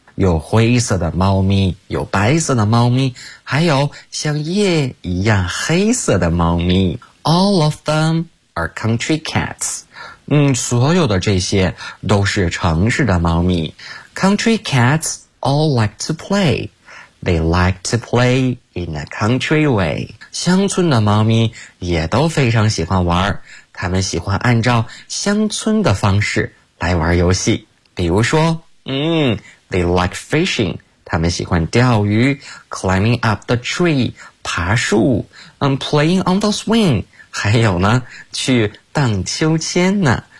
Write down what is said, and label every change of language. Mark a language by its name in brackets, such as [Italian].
[Chinese] 有灰色的猫咪，有白色的猫咪，还有像夜一样黑色的猫咪。 [English] All of them are country cats. [Chinese] 所有的这些都是城市的猫咪。 [English] Country cats all like to play. They like to play in a country way. [Chinese] 乡村的猫咪也都非常喜欢玩，他们喜欢按照乡村的方式来玩游戏。比如说， [English] they like fishing. [Chinese] 他们喜欢钓鱼 ， [English] climbing up the tree， [Chinese] 爬树 ， [English] playing on the swing， [Chinese] 还有呢，去荡秋千呢。